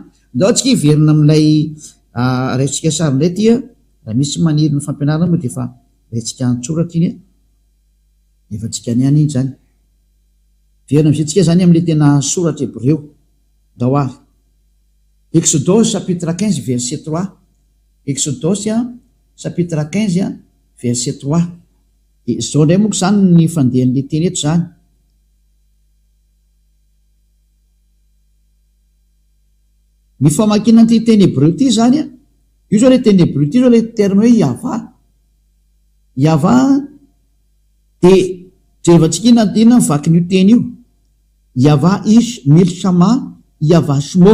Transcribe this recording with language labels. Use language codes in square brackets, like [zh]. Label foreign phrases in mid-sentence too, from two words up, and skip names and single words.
[mg] Ndao tsika hiverina amin'ilay raitsika sary indray ty raha misy maniry ny fampianarana moa de efa raitsika antsoratra iny efa tsika any iny zany verina am'izay tsika zany am'le tena soratra Hébreu daoary. [fr] Exodus chapitre 15 verset 3. Exodus chapitre 15 verset 3. [mg] Zao ndray moa zany ny fandehan'le teny eto zany. Ny famakina ty teny Hébreu ty zany io zao le teny Hébreu ty zao [fr] le terme [mg] hoe yava de jerevantsika inona mivaky n'io teny io [he] יהוה איש מלחמה יהוה שמו.